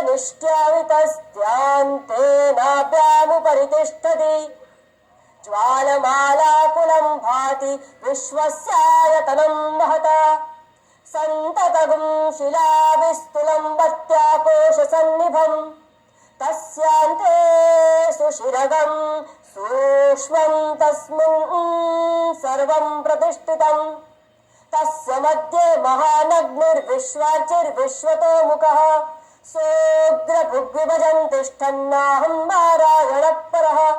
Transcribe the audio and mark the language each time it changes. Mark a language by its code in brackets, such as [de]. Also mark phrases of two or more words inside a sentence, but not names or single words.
[sa] निष्ट्यावितस्त्यान्तेनाभ्यामुपरि तिष्ठति ज्वालमालाकुलं भाति विश्वस्यायतनं महता संततगुं शिलाविस्तुलं वत्याकोशसन्निभं तस्यान्ते सुशिरगं सूक्ष्मं तस्मिन् सर्वं प्रतिष्ठितम् तस्य मध्ये महानग्निर्विश्वाचिर्विश्वतो मुखः सोऽग्रभुग्विभजन् तिष्ठन्नाहं नारायणः परः